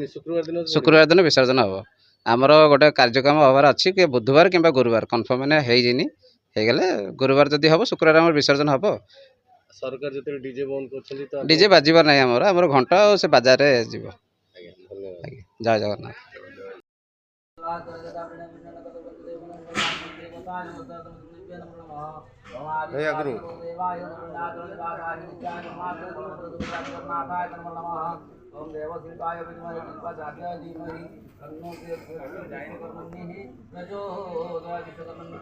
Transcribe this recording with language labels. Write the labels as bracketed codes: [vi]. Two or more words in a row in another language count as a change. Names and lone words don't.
[or] ଶୁକ୍ରବାର ଦିନ ବିସର୍ଜନ ହେବ। ଆମର ଗୋଟେ କାର୍ଯ୍ୟକ୍ରମ ହେବାର ଅଛି କି ବୁଧବାର କିମ୍ବା ଗୁରୁବାର, କନଫର୍ମ ହେଇନି। ହେଇଗଲେ ଗୁରୁବାର ଯଦି ହେବ, ଶୁକ୍ରବାର ଆମର ବିସର୍ଜନ ହେବ। ସରକାର ଯେତେବେଳେ ଡିଜେ ବନ୍ଦ କରୁଛନ୍ତି ତ ଡିଜେ ବାଜିବାର ନାହିଁ, ଆମର ଘଣ୍ଟ ଆଉ ସେ ବାଜାରରେ ଯିବ। ଆଜ୍ଞା, ଧନ୍ୟବାଦ। ଆଜ୍ଞା, ଜୟ ଜଗନ୍ନାଥ। [sa] ओम देव शिवाय विद्महे शिवाचार्याय धीमहि तन्नो विश्वकर्मण्य